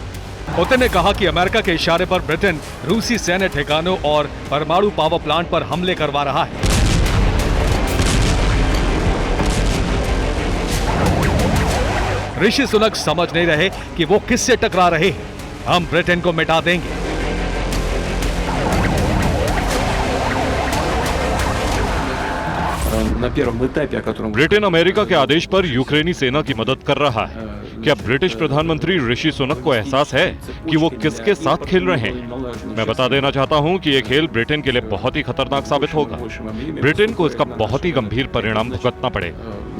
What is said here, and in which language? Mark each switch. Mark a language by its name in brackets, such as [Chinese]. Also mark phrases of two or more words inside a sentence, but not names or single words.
[Hindi] पुतिन ने कहा कि अमेरिका के इशारे पर ब्रिटेन रूसी सैन्य ठिकानों और परमाणु [English] power plant [Hindi] पर हमले करवा रहा है। ऋषि सुनक समझ नहीं रहे कि वो किससे टकरा रहे हैं। हम ब्रिटेन को मिटा देंगे। [Russian] На первом этапе, о котором... [Hindi] ब्रिटेन अमेरिका के आदेश पर यूक्रेनी सेना की मदद कर रहा है। क्या ब्रिटिश प्रधानमंत्री ऋषि सुनक को एहसास है कि वो किसके साथ खेल रहे हैं? मैं बता देना चाहता हूं कि ये खेल ब्रिटेन के लिए बहुत ही खतरनाक साबित होगा। ब्रिटेन को इसका बहुत ही गंभीर परिणाम भुगतना पड़ेगा।